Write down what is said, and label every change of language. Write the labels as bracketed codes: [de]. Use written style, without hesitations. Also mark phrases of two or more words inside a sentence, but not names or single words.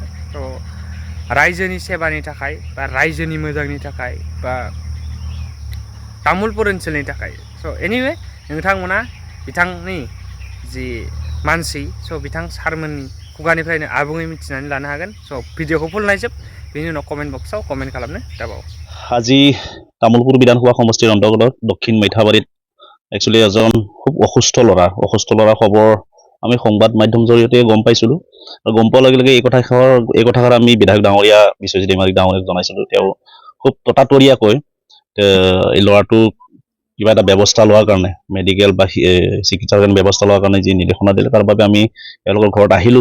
[brx] थ' रायजोनि सेबानि थाखाय बा रायजोनि मोजांनि थाखाय बा तामुलपुर ओनसोलनि थाखाय। स' एनिवे नोंथांमोना बिथांनि जि मानसि, स' बिथां सारमोननि खुगानिफ्रायनो आबुङै मिथिनानै लानो हागोन। स' भिडिअखौ फुल नायजोब, बेनि उनाव कमेन्ट बक्सआव कमेन्ट खालामनो दाबाव। [as] আজি তামোলপুৰ বিধানসভা সমষ্টিৰ অন্তৰ্গত দক্ষিণ মৈথাবাৰীত একচুৱেলি এজন খুব অসুস্থ ল'ৰা খবৰ আমি সংবাদ মাধ্যম জৰিয়তে গম পাইছিলোঁ। আৰু গম পোৱাৰ লগে লগে এই কথাষাৰ আমি বিধায়ক ডাঙৰীয়া বিশ্বজিত दैमारी ডাঙৰীয়াক জনাইছিলোঁ। তেওঁ খুব ততাতৰীয়াকৈ এই ল'ৰাটোক কিবা এটা ব্যৱস্থা লোৱাৰ কাৰণে, মেডিকেল বা চিকিৎসাৰ কাৰণে ব্যৱস্থা লোৱাৰ কাৰণে যি নিৰ্দেশনা দিলে, তাৰ বাবে আমি তেওঁলোকৰ ঘৰত আহিলোঁ।